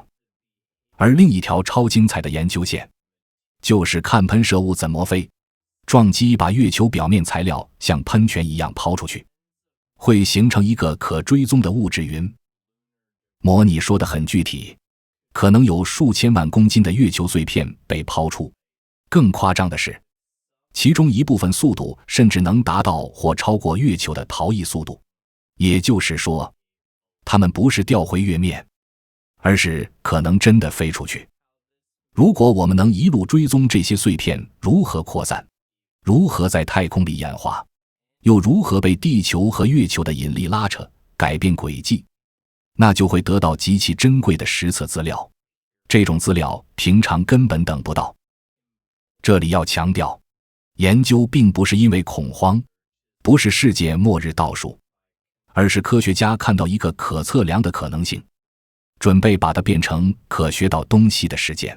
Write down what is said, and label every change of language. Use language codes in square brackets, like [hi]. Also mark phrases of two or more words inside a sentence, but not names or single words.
[zh] 而另一條超精彩的研究線，就是看噴射物怎麼飛，撞擊把月球表面材料像噴泉一樣拋出去，會形成一個可追蹤的物質雲。模擬說得很具體，可能有數千萬公斤的月球碎片被拋出，更誇張的是，其中一部分速度甚至能達到或超過月球的逃逸速度。也就是說，它們不是掉回月面，而是可能真的飞出去。如果我们能一路追蹤这些碎片如何擴散，如何在太空里演化，又如何被地球和月球的引力拉扯，改变軌跡，那就會得到極其珍貴的實測資料。這種資料平常根本等不到。這裡要強調，研究並不是因為恐慌，不是世界末日倒數，而是科學家看到一個可測量的可能性，準備把它變成可學到東西的實踐。